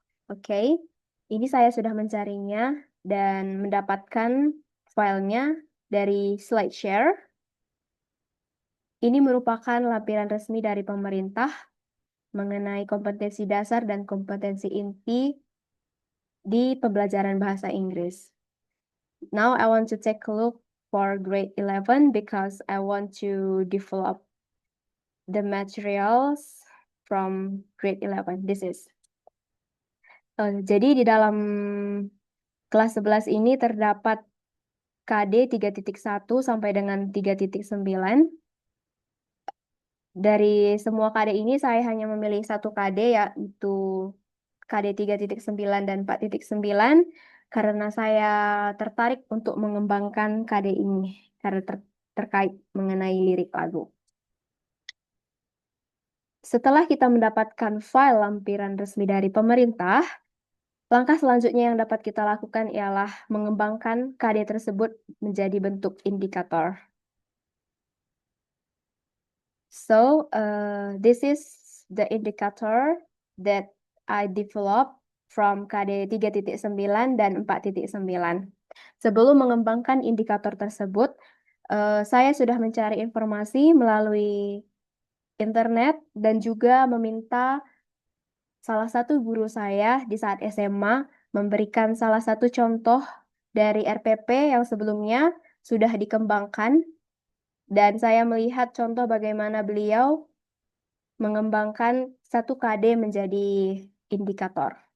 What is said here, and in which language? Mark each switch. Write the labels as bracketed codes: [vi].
[id] Oke, ini saya sudah mencarinya dan mendapatkan filenya dari SlideShare. Ini merupakan lampiran resmi dari pemerintah mengenai kompetensi dasar dan kompetensi inti di pembelajaran bahasa Inggris. [en] Now I want to take a look for grade 11 because I want to develop the materials from grade 11. This is. [id] Jadi di dalam kelas 11 ini terdapat KD 3.1 sampai dengan 3.9. Dari semua KD ini saya hanya memilih satu KD, yaitu KD 3.9 dan 4.9 karena saya tertarik untuk mengembangkan KD ini karena terkait mengenai lirik lagu. Setelah kita mendapatkan file lampiran resmi dari pemerintah, langkah selanjutnya yang dapat kita lakukan ialah mengembangkan KD tersebut menjadi bentuk indikator. [en] So, this is the indicator that I developed from KD 3.9 [id] dan [en] 4.9. [id] Sebelum mengembangkan indikator tersebut, saya sudah mencari informasi melalui internet dan juga meminta salah satu guru saya di saat SMA memberikan salah satu contoh dari RPP yang sebelumnya sudah dikembangkan, dan saya melihat contoh bagaimana beliau mengembangkan satu KD menjadi indikator.